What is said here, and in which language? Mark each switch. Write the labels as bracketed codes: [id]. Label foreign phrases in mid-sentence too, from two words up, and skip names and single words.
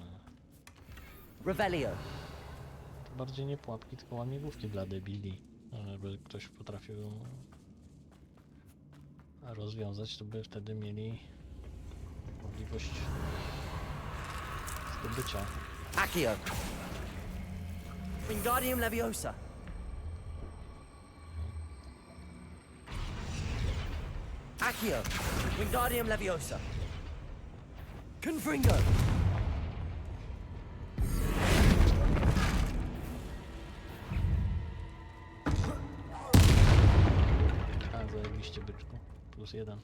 [pl] Revelio. To bardziej nie pułapki, tylko łamigłówki dla debili. Żeby ktoś potrafił rozwiązać, to by wtedy mieli możliwość zdobycia. Accio. Wingardium Leviosa. Accio. Wingardium Leviosa. Confringo. A, zajebiście byczku. +1.